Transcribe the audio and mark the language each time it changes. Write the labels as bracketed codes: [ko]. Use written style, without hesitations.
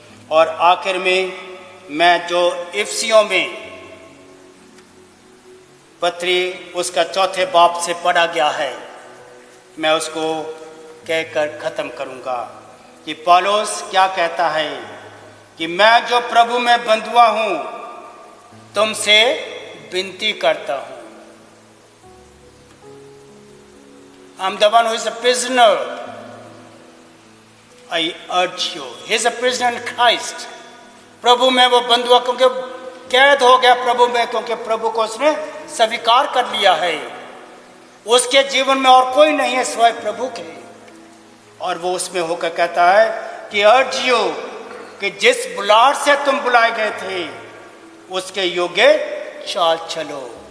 [hi] और आखिर में मैं जो इफिसियों में पत्री उसका 4 बाब से पढ़ा गया है, मैं उसको कहकर ख़त्म करूँगा कि पौलुस क्या कहता है कि मैं जो प्रभु में बंधुआ हूँ तुमसे विनती करता हूँ। [en] I am the one who is a prisoner. I urge you. He is a prisoner in Christ. [hi] प्रभु में वो बंधुआ, क्योंकि कैद हो गया प्रभु में, क्योंकि प्रभु को उसने स्वीकार कर लिया है। उसके जीवन में और कोई नहीं है सिवाय प्रभु के, और वो उसमें होकर कहता है कि [en] urge you [hi] कि जिस बुलाहट से तुम बुलाए गए थे उसके योग्य चाल चलो।